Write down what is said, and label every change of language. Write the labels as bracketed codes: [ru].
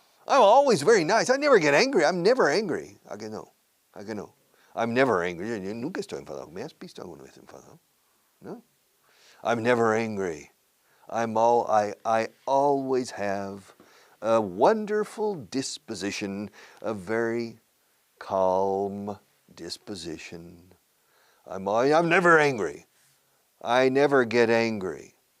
[en] I'm always very nice. I never get angry. I'm never angry. I can know. I'm never angry. [es] Yo nunca estoy enfadado. ¿Me has visto alguna vez enfadado? [en] No. I'm never angry. I always have a wonderful disposition, a very calm disposition. I'm never angry. I never get angry.